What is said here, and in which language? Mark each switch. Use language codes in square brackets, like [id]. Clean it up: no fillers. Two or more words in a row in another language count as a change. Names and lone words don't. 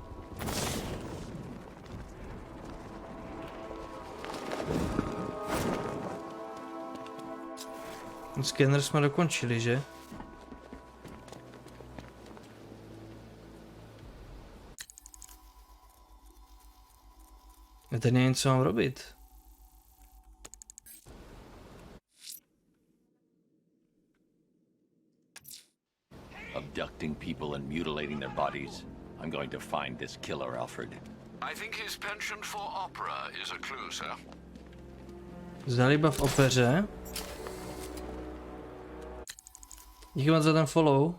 [cs] Scanner jsme dokončili, že? A teď nevím, co mám robit. [en] Abducting people and mutilating their bodies. I'm going to find this killer, Alfred. I think his penchant for opera is a clue, sir. [cs] Zalíba v opeře. Díky moc za ten follow.